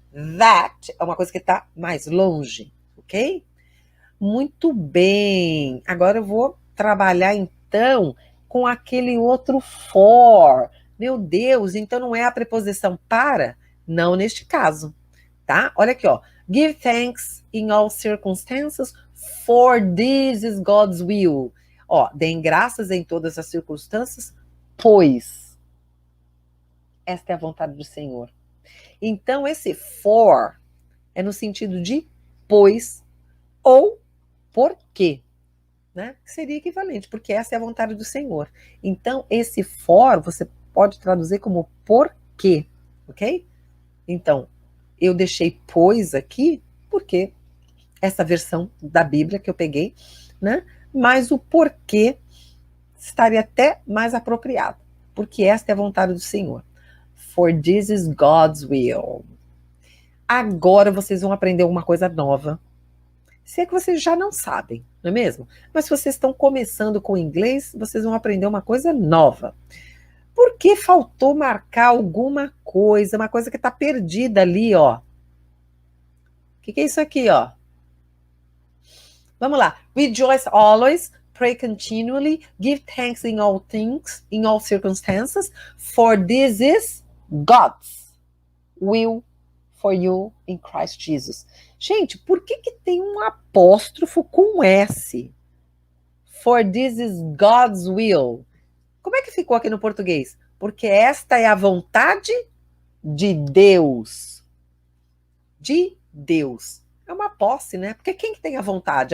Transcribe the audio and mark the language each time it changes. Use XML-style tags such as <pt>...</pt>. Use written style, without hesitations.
<pt>That é uma coisa que está mais longe, ok? Muito bem. Agora eu vou trabalhar então com aquele outro for. Meu Deus, então não é a preposição para? Não neste caso, tá? Olha aqui, ó.</pt> <en>Give thanks in all circumstances, for this is God's will.</en> <pt>Ó, deem graças em todas as circunstâncias, pois esta é a vontade do Senhor. Então esse for é no sentido de pois ou porque, né? Que seria equivalente, porque essa é a vontade do Senhor. Então esse for você pode traduzir como porque, ok? Então eu deixei pois aqui porque essa versão da Bíblia que eu peguei, né? Mas o porquê estaria até mais apropriado, porque esta é a vontade do Senhor.</pt> <en>For this is God's will.</en> <pt>Agora vocês vão aprender uma coisa nova. Se é que vocês já não sabem, não é mesmo? Mas se vocês estão começando com inglês, vocês vão aprender uma coisa nova. Por que faltou marcar alguma coisa, uma coisa que está perdida ali, ó? O que é isso aqui, ó? Vamos lá.</pt> <en>Rejoice always, pray continually, give thanks in all things, in all circumstances, for this is God's will for you in Christ Jesus.</en> <pt>Gente, por que tem um apóstrofo com S?</pt> <en>For this is God's will.</en> <pt>Como é que ficou aqui no português? Porque esta é a vontade de Deus. De Deus. É uma posse, né? Porque quem que tem a vontade?</pt>